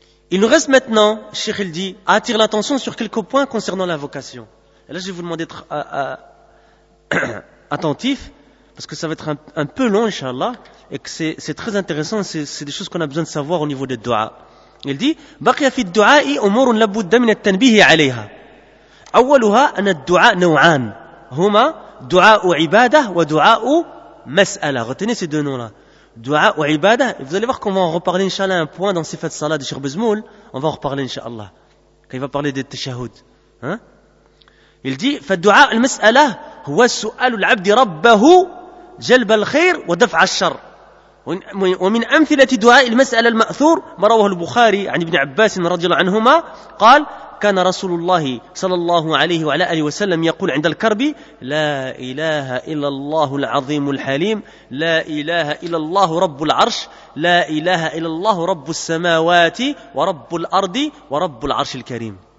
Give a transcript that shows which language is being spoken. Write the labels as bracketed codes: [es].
[fr] Il nous reste maintenant, Cheikh il dit, à attirer l'attention sur quelques points concernant la vocation. Et là, je vais vous demander d'être attentif, parce que ça va être un peu long, inshallah, et que c'est très intéressant, c'est des choses qu'on a besoin de savoir au niveau des dua. Il dit, [ar] بَقِيَ فِي الدُّعَاءِ أُمُورٌ لَبُدَّ مِنَ التَّنْبِيهِ عَلَيْهَا أَوَّلُهَا أَنَ الدُّعَاء نَوْعَانِ هُمَا دُعَاءُ عِبَادَةِ وَدُعَاءُ مَسْأَلَةِ [fr] Retenez ces deux noms-là. [ar] دُعَاءُ عِبَادَةِ [fr] Vous allez voir qu'on va en reparler, inshallah, un point dans Sifat Salah de Cheikh Bezmoul. On va en reparler, inshallah, quand il va parler des tashahoud. Hein? Il dit, [ar] فالدعاء المسألة هو سؤال العبد ربه جلب الخير ودفع الشر. ومن أمثلة دعاء المسألة المأثور ما رواه البخاري عن ابن عباس رضي الله عنهما قال كان رسول الله صلى الله عليه وعلى آله وسلم يقول عند الكرب لا إله إلا الله العظيم الحليم لا إله إلا الله رب العرش لا إله إلا الله رب السماوات ورب الأرض ورب العرش الكريم